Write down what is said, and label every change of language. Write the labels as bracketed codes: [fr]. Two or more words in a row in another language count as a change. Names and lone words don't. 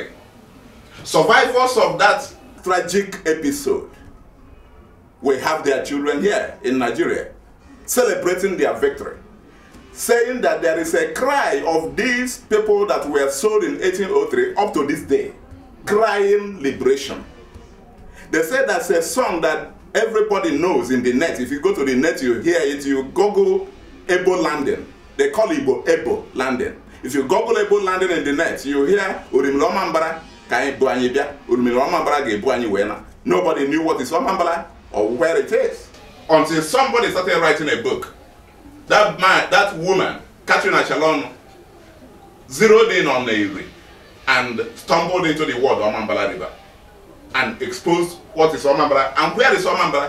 [en] Survivors of that tragic episode, we have their children here in Nigeria, celebrating their victory, saying that there is a cry of these people that were sold in 1803 up to this day, crying liberation. They say that's a song that everybody knows in the net. If you go to the net, you hear it. You Google Ebo landing. They call it Ebo landing. If you Google Ebo landing in the net, you hear [ig] Urimilomambara ka Ebo anyi bia, Urimilomambara ga Ebo anyi wena. [en] Nobody knew what is Omambala or where it is until somebody started writing a book. That man, that woman, Catherine Achalon, zeroed in on Nnaji and stumbled into the word Omambala River and exposed what is Omambala and where is Omambala.